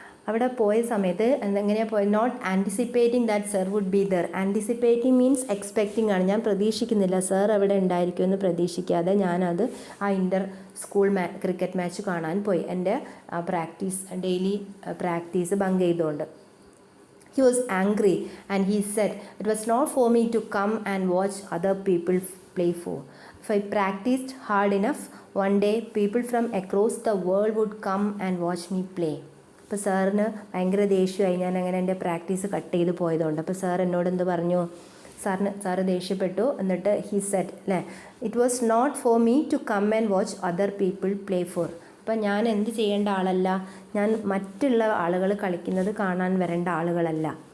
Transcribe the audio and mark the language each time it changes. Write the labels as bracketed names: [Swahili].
[Malayalam] അവിടെ പോയ സമയത്ത് എങ്ങനെയാണ് പോയത്? [English] Not anticipating that sir would be there. [Malayalam] Anticipating means expecting ആണ്. ഞാൻ പ്രതീക്ഷിക്കുന്നില്ല, സർ അവിടെ ഉണ്ടായിരിക്കുമെന്ന് പ്രതീക്ഷിക്കാതെ ഞാനത് ആ ഇൻ്റർ സ്കൂൾ ക്രിക്കറ്റ് മാച്ച് കാണാൻ പോയി. എൻ്റെ ഡെയിലി പ്രാക്ടീസ് ബങ്ക് ചെയ്തുകൊണ്ട്. [English] He was angry and he said, "It was not for me to come and watch other people play for. If I practiced hard enough, one day people from across the world would come and watch me play." [Malayalam] അപ്പോൾ സാറിന് ഭയങ്കര ദേഷ്യമായി ഞാൻ അങ്ങനെ എൻ്റെ practice cut ചെയ്ത് പോയതുകൊണ്ട്. അപ്പോൾ sir എന്നോട് എന്ത് പറഞ്ഞു? സാറ് ദേഷ്യപ്പെട്ടു. [English] എന്നിട്ട് he said അല്ലേ, it was not for me to come and watch other people play for. [Malayalam] അപ്പം ഞാൻ എന്ത് ചെയ്യേണ്ട ആളല്ല, ഞാൻ മറ്റുള്ള ആളുകൾ കളിക്കുന്നത് കാണാൻ വരേണ്ട ആളുകളല്ല.